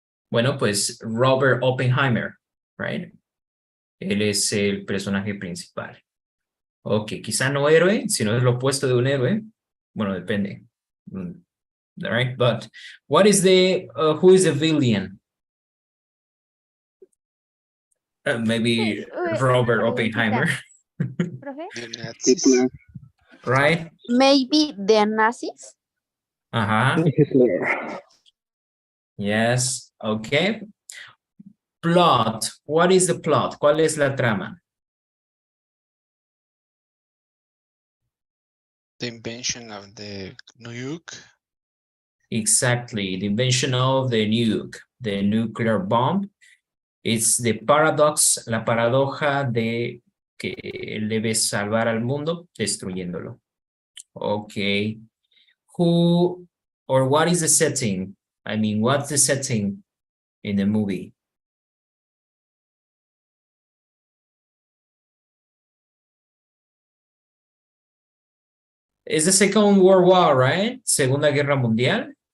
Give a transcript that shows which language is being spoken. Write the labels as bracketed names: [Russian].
[Spanish] Bueno, pues Robert Oppenheimer, right? Él es el personaje principal. Ok, quizá no héroe, sino es lo opuesto de un héroe. Bueno, depende. [English] All right, but what is the, who is the villain? Maybe Robert Oppenheimer. Hitler. Right? Maybe the Nazis? Uh-huh. Yes, okay. Plot. What is the plot? [Spanish] ¿Cuál es la trama? [English] The invention of the nuke. Exactly, the invention of the nuke, the nuclear bomb. It's the paradox, [Spanish] la paradoja de que él debe salvar al mundo destruyéndolo. [English] Okay. Who or what is the setting? I mean, what's the setting in the movie? It's the Second World War, right? [Spanish] Segunda Guerra Mundial.